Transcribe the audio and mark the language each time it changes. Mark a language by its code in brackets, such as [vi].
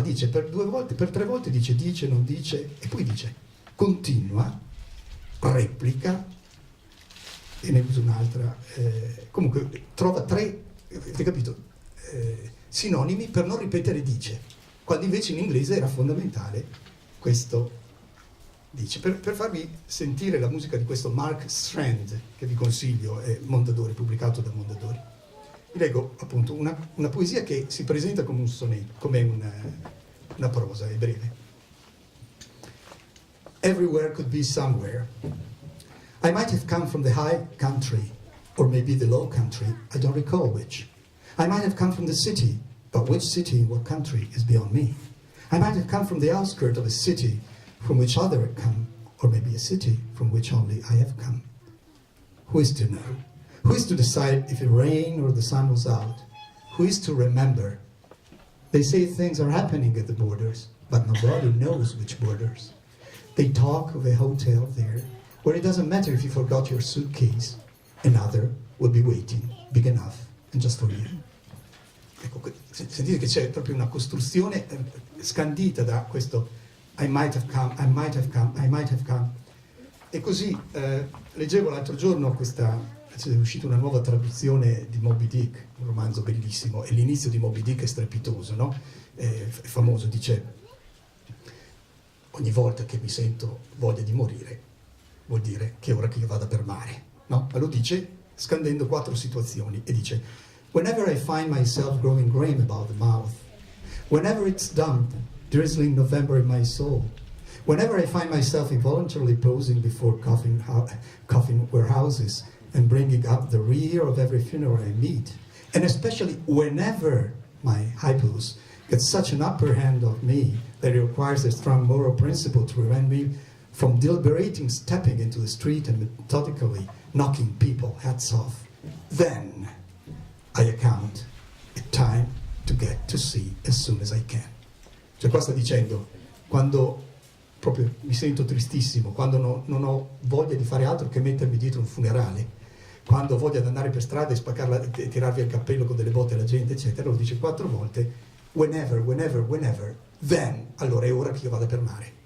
[it] Dice per 2 volte, per 3 volte dice, non dice, e poi dice, continua, replica, e ne usa un'altra, comunque trova 3, avete capito, sinonimi per non ripetere dice, quando invece in inglese era fondamentale questo dice. Per farvi sentire la musica di questo Mark Strand, che vi consiglio, è Mondadori, pubblicato da Mondadori. Vi leggo appunto una poesia che si presenta come un sonetto, come una prosa, è breve. [en] Everywhere could be somewhere. I might have come from the high country, or maybe the low country, I don't recall which. I might have come from the city, but which city in what country is beyond me. I might have come from the outskirts of a city from which other had come, or maybe a city from which only I have come. Who is to know? Who is to decide if it rained or the sun was out? Who is to remember? They say things are happening at the borders, but nobody knows which borders. They talk of a hotel there, where it doesn't matter if you forgot your suitcase, another will be waiting, big enough, and just for you. [it] Ecco, sentite che c'è proprio una costruzione scandita da questo [en] I might have come, I might have come, I might have come. [it] E così leggevo l'altro giorno è uscita una nuova traduzione di Moby Dick, un romanzo bellissimo, e l'inizio di Moby Dick è strepitoso, no? È famoso, dice: ogni volta che mi sento voglia di morire vuol dire che è ora che io vada per mare, no? Ma lo dice scandendo 4 situazioni e dice: [en] whenever I find myself growing grey about the mouth, whenever it's damp, drizzling November in my soul, whenever I find myself involuntarily posing before coffin warehouses and bringing up the rear of every funeral I meet, and especially whenever my hypos get such an upper hand of me that it requires a strong moral principle to prevent me from deliberating stepping into the street and methodically knocking people hats off, then I account it time to get to sea as soon as I can. [it] Cioè qua sta dicendo, quando proprio mi sento tristissimo, quando non ho voglia di fare altro che mettermi dietro un funerale, quando ho voglia di andare per strada e spaccarla e tirarvi il cappello con delle botte alla gente, eccetera, lo dice 4 volte, [en] whenever, whenever, whenever, then, [it] allora è ora che io vada per mare.